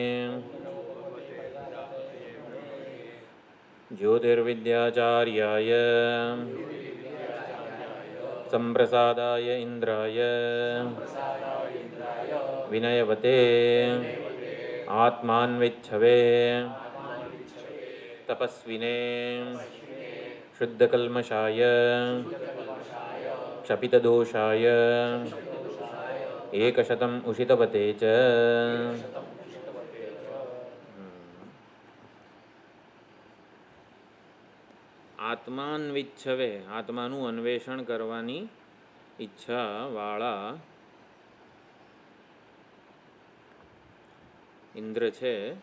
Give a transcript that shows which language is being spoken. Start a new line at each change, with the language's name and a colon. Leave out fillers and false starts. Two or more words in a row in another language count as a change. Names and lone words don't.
Sanskrit: ज्योतिर्विद्याचार्याय संप्रसादाय इंद्राय विनयवते आत्मान्विच्छवे तपस्विने शुद्धकल्मषाय क्षपितदोषाय एकशतम् उषितवते च।
Gujarati: આત્માન્વિચ્છવે આત્માનું અન્વેષણ કરવાની ઈચ્છા વાળા ઇન્દ્ર છે.